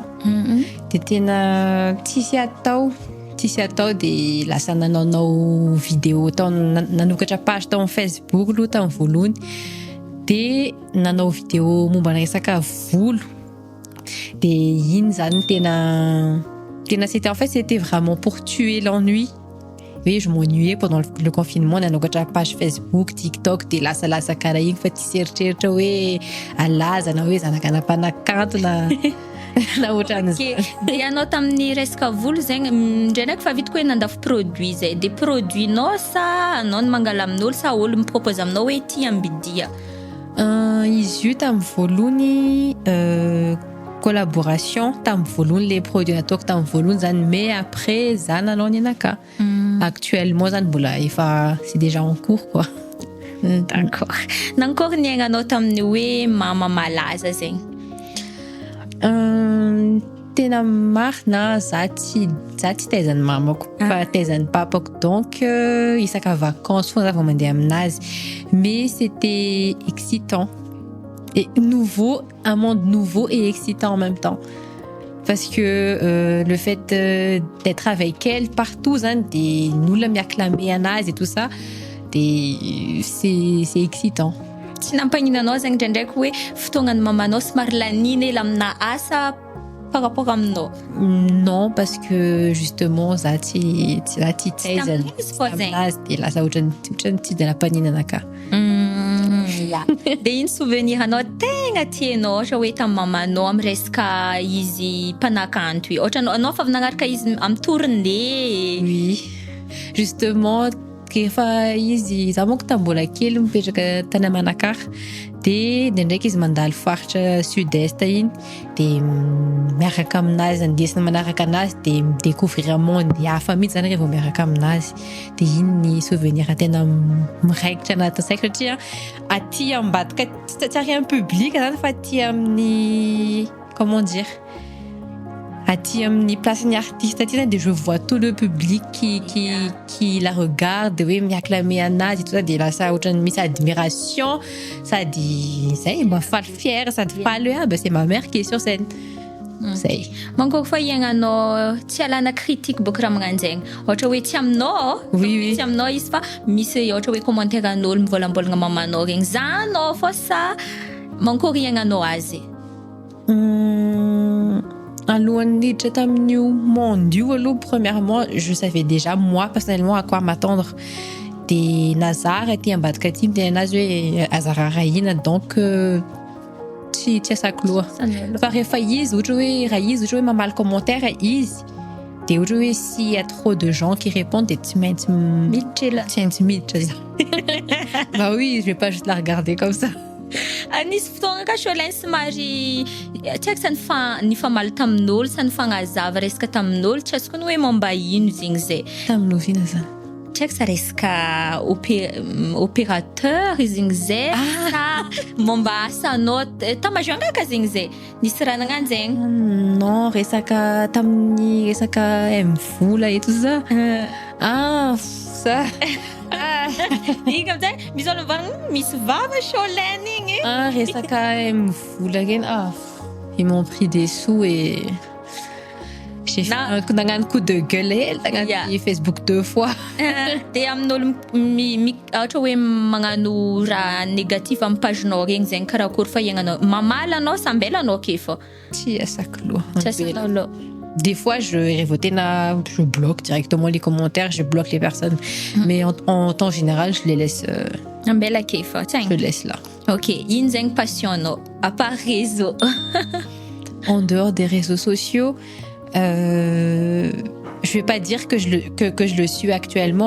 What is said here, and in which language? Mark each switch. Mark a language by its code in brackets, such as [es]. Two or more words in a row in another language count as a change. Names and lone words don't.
[mg] De tena tsisy atao de lasa nanao vidéo tao nanokatra page tao Facebook aloha tamin'ny voalohany de nanao vidéo momba resaka volo de iny zany tena [fr] c'était en fait c'était vraiment pour tuer l'ennui. Oui, je m'ennuyais pendant le confinement [mg] nanokatra page Facebook, TikTok de lasa karaha igny fa tsy seritreritra hoe alaza na hoe zanakana mpanakanto na ohatran'izay. De anao tamin'ny resaka volo zegny ndraindraiky fa vitako hoe nandafy produit zay de produinao sa anao no mangala amin'olo sa olo mipropose aminao hoe ty ambidia? Izy io tamin'ny voalohany collaboration tamin'ny voalohany le produit nataoko tamin'ny voalohany zany [fr] mais après [mg] za nanao ny anaka. [fr] Actuellement [mg] zany mbola efa [fr] c'est déjà en cours quoi. D'accord. [mg] Nankory niaignanao tamin'ny hoe mama malaza zegny? Tena marina za tsy taizan'ny mamako fa taizan'ny papako donc isaka vacances fogna za vao mandeha aminazy [fr] mais c'était excitant et nouveau, un monde nouveau et excitant en même temps parce que le fait d'être avec elle partout des [mg] olona miacclamer anazy [fr] et tout ça c'est excitant. [mg] Tsy nampaninanao zegny ndraindraiky hoe fotoagnan'ny mamanao somary lanina ela amina asa par rapport aminao? [fr] Non, parce que justement [mg] za tsy taizana aminazy de lasa ohatrany tsy de nampaninanaka. De iny souvenir anao tegna tianao ohatra hoe tamin'ny mamanao amin'ny resaka izy mpanakanto io ohatra anao fa avy nagnaraka izy amin'ny tournée? Oui, justement rehefa izy za monko tambola kely mipetraka tany Manakara de ndraindraiky izy mandalo faritra sud-est iny de miaraka aminazy andesina manaraka anazy de midécouvrir monde hafa mihitsy zany rehefa miaraka aminazy de iny ny souvenir tena miraikitra anaty saiko satria aty ambadika tsy arian'ny public zany fa aty amin'ny [fr] comment dire [mg] aty amin'ny placen'ny artiste aty zany de [fr] je vois tout le public qui la regarde [mg] hoe miacclamer anazy [fr] tout ça [mg] de lasa ohatrany misy admiration sady zay mba faly fière sady faly hoe [fr] c'est ma mère qui est sur scène. [mg] Zay. Mankory fa iainanao tsy alana critique boka raha magnanjegny ohatra hoe tsy aminao tsy aminao izy fa misy ohatra hoe commentaire an'olo mivolambolagna mamanao regny zanao fô sa mankory iainanao azy? Alohan'ny hiditra tamin'io monde io aloha [fr] premièrement je savais déjà moi personnellement à quoi m'attendre [mg] de Nazara aty ambadika aty miteny anazy hoe azara rahina donc tsy asako loha fa rehefa izy ohatra hoe mamaly commentaire izy de ohatra hoe [fr] s'il y a trop de gens qui répondent [mg] de tsy maintsy miditra za. [fr] Bah oui, je vais pas juste la regarder comme ça. [mg] Nisy fotoagna ka Cholène somary tsy haiko sa nifamaly tamin'olo sa nifagnazava resaka tamin'olo tsy azoko ny hoe momba ino zegny zay tamin'ovina zany tsy haiko sa resaka opérateur zegny zay sa momba asanao tamajongaka zegny zay nisy raha nagnano zegny? Non, resaka tamin'ny resaka mvola [fr] et tout ça. Ça [mg] igny amizay misy olo mivana misy vava Cholène igny resaka mivola reny [fr] ils m'ont pris des sous et J'ai fait un coup de gueule, yeah. Facebook 2 fois. [mg] Dia amin'olo ohatra hoe magnano raha négatif amin'ny pagenao regny zegny karakory fa iagnanao mamaly anao sambelanao ake fô. Tsy asako loha. [fr] Des fois, je bloque directement les commentaires, je bloque les personnes. Mais en temps général, je les laisse. Je les laisse là. Ok, ino zegny passion à part réseau. En dehors des réseaux sociaux, je vais pas dire que je le suis actuellement.